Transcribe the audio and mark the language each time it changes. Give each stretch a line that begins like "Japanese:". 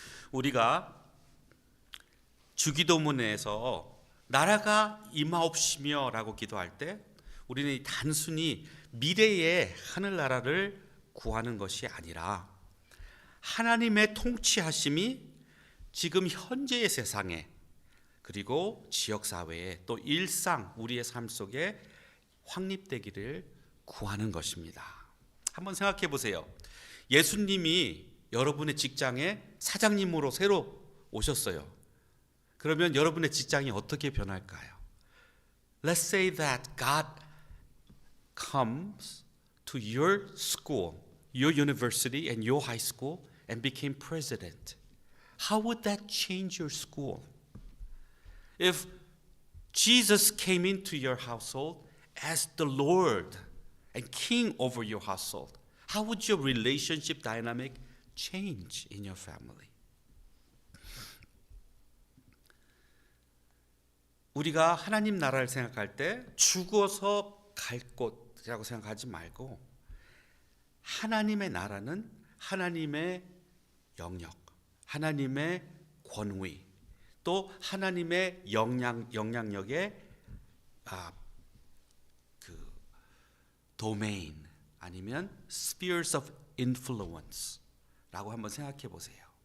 Korean: 우리가 주기도문에서 나라가 임하옵시며 라고 기도할 때 우리는 단순히 미래의 하늘나라를 구하는 것이 아니라 하나님의 통치하심이 지금 현재의 세상에 그리고 지역사회에 또 일상 우리의 삶 속에 확립되기를 구하는 것입니다. 한번 생각해 보세요. 예수님이 여러분의 직장에 사장님으로 새로 오셨어요. 그러면 여러분의 직장이 어떻게 변할까요?
English: Let's say that God comes to your school, your university and your high school and became president. How would that change your school? If Jesus came into your household as the Lord and King over your household, how would your relationship dynamic change in your family?
Korean: 우리가 하나님 나라를 생각할 때 죽어서 갈 곳이라고 생각하지 말고 하나님의 나라는 하나님의 영역, 하나님의 권위, 또 하나님의 영향력의 그 도메인 아니면
English: spheres of influence
Korean: 라고 한번 생각해 보세요.